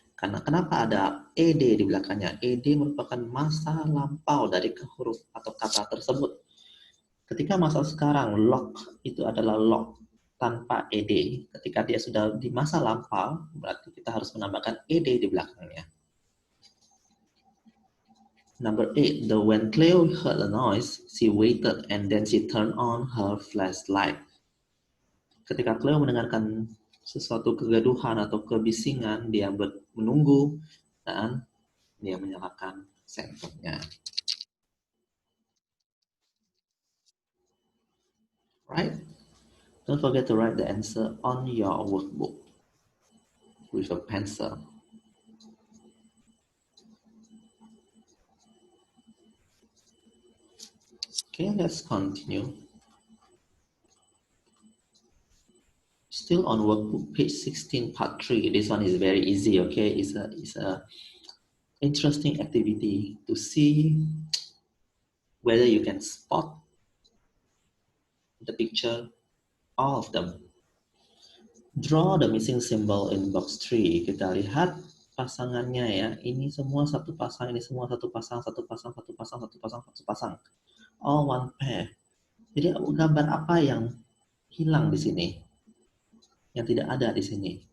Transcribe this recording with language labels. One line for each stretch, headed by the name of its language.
Indonesian: Karena kenapa ada ed di belakangnya? Ed merupakan masa lampau dari huruf atau kata tersebut. Ketika masa sekarang lock itu adalah lock tanpa ed. Ketika dia sudah di masa lampau, berarti kita harus menambahkan ed di belakangnya.
English: Number 8, when Cleo heard a noise, she waited and then she turned on her flashlight.
Indonesian: Ketika Cleo mendengarkan sesuatu kegaduhan atau kebisingan, dia menunggu dan dia menyalakan sensornya.
English: Right? Don't forget to write the answer on your workbook with a pencil. Okay, let's continue. Still on workbook page 16 part 3. This one is very easy, okay? It's a interesting activity to see whether you can spot the picture, all of them. Draw the missing symbol in box 3.
Indonesian: Kita lihat pasangannya ya. Ini semua satu pasang, ini semua satu pasang, satu pasang, satu pasang, satu pasang, satu pasang.
English: All one pair.
Indonesian: Jadi gambar apa yang hilang di sini? Yang tidak ada di sini.